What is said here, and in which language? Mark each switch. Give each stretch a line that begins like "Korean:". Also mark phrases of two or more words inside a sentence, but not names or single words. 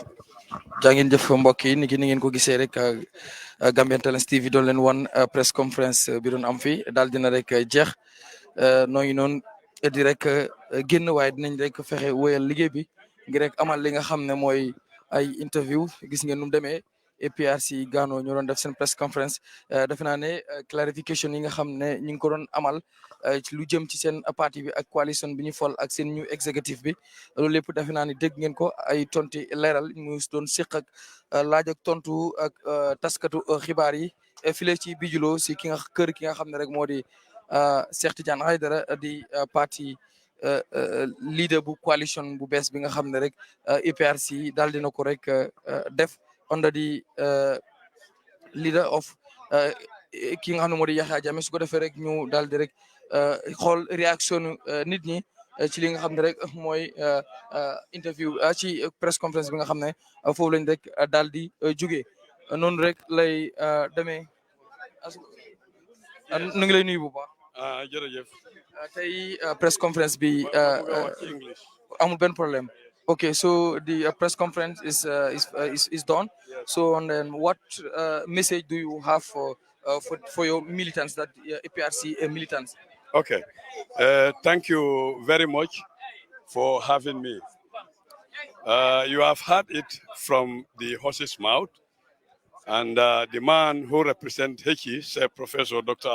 Wolof: jaa ngeen jëf mbokk yi ni ngeen ko gisee rek Gambian Talents TV doon leen wan
English: press conference
Wolof: bi doon am fi daal dina rek jeex noo ngi noonu di rek génn waaye dinañ rek fexe wéyal liggéey bi ngir rek amal li nga xam ne mooy ay interview gis ngeen nu mu demee APRC Ganu ñu doon def seen
English: press conference
Wolof: defe naa ne clarification yi nga xam ne ñu ngi ko doon amal ci lu jëm ci seen parti bi ak coalition bi ñu fol ak seen
English: new executive
Wolof: bi loolu lépp defe naa ne dégg ngeen ko ay tonti leeral mu doon séq ak laaj ak tontu ak taskatu xibaar yi file ci bijuloo si ki nga xam ne rek moo di Cheikh Tidiane Aidara di parti leader bu coalition bu bees bi nga xam ne rek APRC daal dina ko rek def
English: under the leader of
Wolof: ki nga xam ne moo di Yahya Jammeh su ko defee rek ñu daal di rek xool réaction nit ñi ci li nga xam ne rek mooy interview ci
English: press conference
Wolof: bi nga xam ne foofu lañ rek daal di jógee noonu rek lay demee nu ngi lay nuyu bu baax. jërëjëf. tey
English: press conference
Wolof: bi amul benn problème
English: Okay, so the press conference is done. So, and then what message do you have for your militants, that APRC militants? Okay, thank you very much for having me. You have heard it from the horse's mouth, and the man who represents Hechi, said Professor Dr.